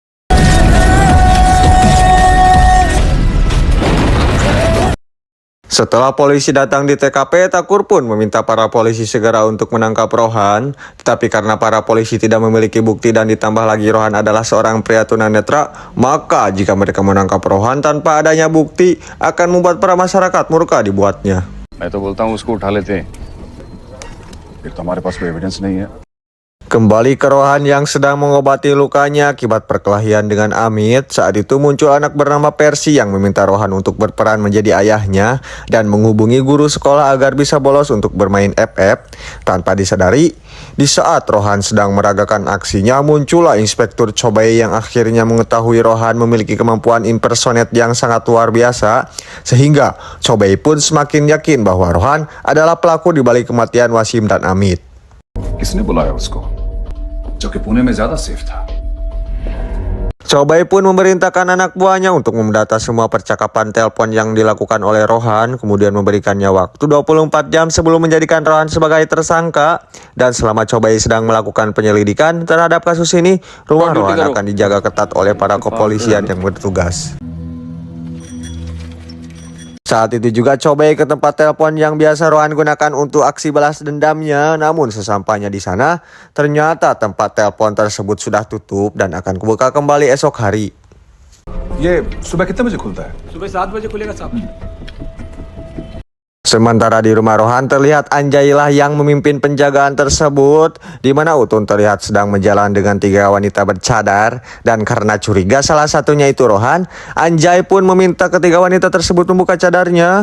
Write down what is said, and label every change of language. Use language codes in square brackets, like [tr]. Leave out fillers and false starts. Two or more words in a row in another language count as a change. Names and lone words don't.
[id] Setelah polisi datang di TKP, Takur pun meminta para polisi segera untuk menangkap Rohan. Tetapi karena para polisi tidak memiliki bukti dan ditambah lagi Rohan adalah seorang pria tunanetra, maka jika mereka menangkap Rohan tanpa adanya bukti, akan membuat para masyarakat murka dibuatnya. [hi] मैं तो बोलता हूँ उसको उठा लेते हैं फिर तो हमारे पास कोई एविडेंस नहीं है [id] Kembali ke Rohan yang sedang mengobati lukanya akibat perkelahian dengan Amit. Saat itu muncul anak bernama Percy yang meminta Rohan untuk berperan menjadi ayahnya dan menghubungi guru sekolah agar bisa bolos untuk bermain FF. Tanpa disadari, di saat Rohan sedang meragakan aksinya, muncullah Inspektur Chobei yang akhirnya mengetahui Rohan memiliki kemampuan impersonate yang sangat luar biasa, sehingga Chobei pun semakin yakin bahwa Rohan adalah pelaku di balik kematian Wasim dan Amit. [hi] किसने बुलाया उसको जो कि पुणे में ज्यादा सेफ था [id] Chobei pun memerintahkan anak buahnya untuk mendata semua percakapan telepon yang dilakukan oleh Rohan, kemudian memberikannya waktu 24 jam sebelum menjadikan Rohan sebagai tersangka. Dan selama Chobei sedang melakukan penyelidikan terhadap kasus ini, rumah Rohan akan dijaga ketat oleh para kepolisian yang bertugas. Saat itu juga Chobei ke tempat telepon yang biasa Rohan gunakan untuk aksi balas dendamnya. Namun sesampainya di sana, ternyata tempat telepon tersebut sudah tutup dan akan kubuka kembali esok hari. [hi] ये सुबह कितने बजे खुलता है [id] Sementara di rumah Rohan terlihat Anjailah yang memimpin penjagaan tersebut, di mana Utun terlihat sedang berjalan dengan 3 wanita bercadar. Dan karena curiga salah satunya itu Rohan, Anjay pun meminta ketiga wanita tersebut membuka cadarnya.